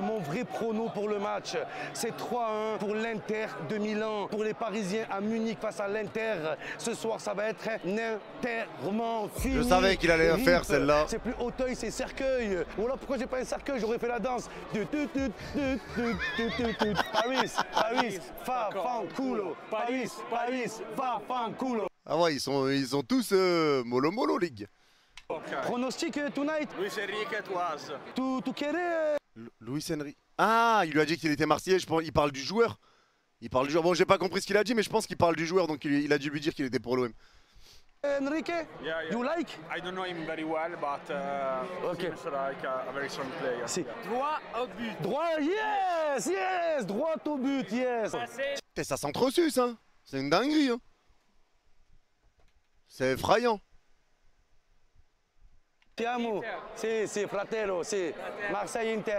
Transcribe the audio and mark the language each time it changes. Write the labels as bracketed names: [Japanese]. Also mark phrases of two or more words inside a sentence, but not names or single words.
[French] Mon vrai prono pour le match, c'est 3-1 pour l'Inter de Milan. Pour les Parisiens à Munich face à l'Inter. Ce soir, ça va être un enterrement. Fini. Je savais qu'il allait Rip. faire celle-là. C'est plus Auteuil, c'est Cercueil. Voilà pourquoi j'ai pas un cercueil, j'aurais fait la danse. Paris, Paris, [Italian] fa fanculo. Paris, Paris, fa fanculo. [French] Ah ouais, ils sont tous mollo mollo, ligue. Pronostic tonight. Luis Enrique Toise. [Spanish] Tu quieres? Luis Enrique. [French] Ah, il lui a dit qu'il était marseillais, je pense. Il parle du joueur. Il parle du joueur. Bon, j'ai pas compris ce qu'il a dit, mais je pense qu'il parle du joueur, donc il a dû lui dire qu'il était pour l'OM. [English] Enrique? Yeah, yeah. You like? I don't know him very well, but Okay. seems like a very strong player. Si. [French] Droit au but. Droit, yes, yes, droit au but, yes. Putain, ça s'entresuce, hein. C'est une dinguerie, hein. C'est effrayant. [Italian] Ti amo, [French] c'est fratello, c'est Marseille Inter.